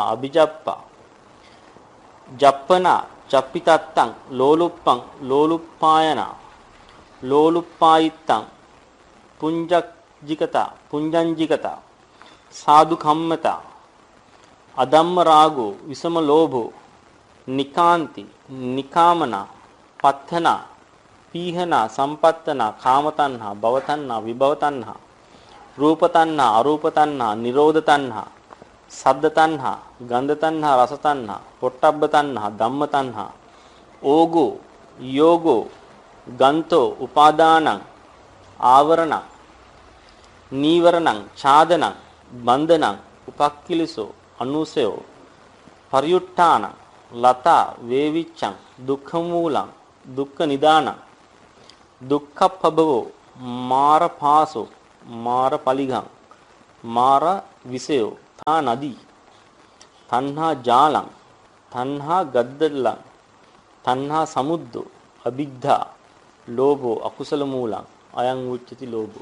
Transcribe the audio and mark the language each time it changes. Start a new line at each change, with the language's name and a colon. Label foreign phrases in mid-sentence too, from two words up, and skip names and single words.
Pali: අභිජප්පා ජප්පනා චප්පිතත්තං ලෝලුප්පං ලෝලුප්පායන ලෝලුප්පායිත්තං පුඤ්ජජිකතා පුඤ්ජංජිකතා සාදු කම්මතා අදම්ම රාගෝ විසම ලෝභෝ නිකාන්ති නිකාමනා පත්තනා පීහනා සම්පත්තනා කාමතණ්හා භවතණ්හා විභවතණ්හා රූපතණ්හා අරූපතණ්හා නිරෝධ තණ්හා සද්ද තණ්හා ගන්ධ තණ්හා රස තණ්හා පොට්ටබ්බ තණ්හා ධම්ම තණ්හා ඕගෝ යෝගෝ ගන්තෝ උපාදානං ආවරණ නීවරණං ඡාදනං බන්ධනං උපක්ඛිලසෝ අනුසයෝ පරියුට්ඨාන ලතා වේවිච්ඡං දුක්ඛ මූලං දුක්ඛ නිදානං දුක්ඛප්පබවෝ මාර පාසෝ මාර පලිගං මාර විසයෝ තා නදී තණ්හා ජාලං තණ්හා ගද්දලං තණ්හා සමුද්දෝ අවිද්ධා ලෝභෝ අකුසල මූලං අයං උච්චති ලෝභෝ.